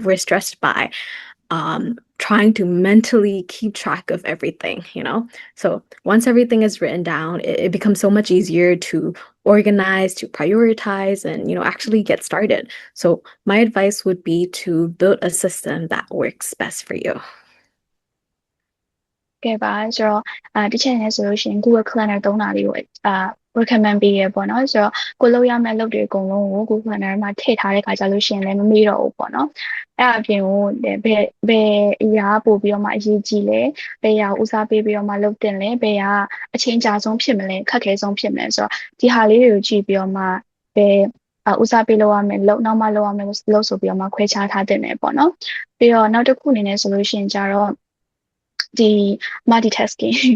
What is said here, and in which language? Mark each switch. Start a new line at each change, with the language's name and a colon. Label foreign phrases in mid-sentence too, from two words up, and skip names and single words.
English: We're stressed by trying to mentally keep track of everything, you know? So once everything is written down, it becomes so much easier to organize, to prioritize, and, you know, actually get started. So my advice would be to build a system that works best for you.
Burmese: ကဲပါဆိုတော့တစ်ချက်နဲ့ဆိုလို့ရှိရင် Google Calendar သုံးတာလေးကိုrecommend ပေးရပေါ့နော်ဆိုတော့ကိုလုပ်ရမယ့်အလုပ်တွေအကုန်လုံးကို Google Calendar မှာထည့်ထားတဲ့ခါကျလို့ရှိရင်လည်းမမေ့တော့ဘူးပေါ့နော်အဲ့အပြင်ကိုဘယ်အရာပို့ပြီးတော့မှအရေးကြီးလဲဘယ်အရာဦးစားပေးပြီးတော့မှလုပ်တင်လဲဘယ်အရာအချိန်ကြာဆုံးဖြစ်မလဲခက်ခဲဆုံးဖြစ်မလဲဆိုတော့ဒီဟာလေးတွေကိုကြည့်ပြီးတော့မှဘယ်ဦးစားပေးလုပ်ရမယ်လုပ်နောက်မှလုပ်ရမယ်လို့ဆိုပြီးတော့မှခွဲခြားထားတင်တယ်ပေါ့နော်ပြီးတော့နောက်တစ်ခုအနေနဲ့ဆိုလို့ရှိရင်ကြတော့ဒီ multitasking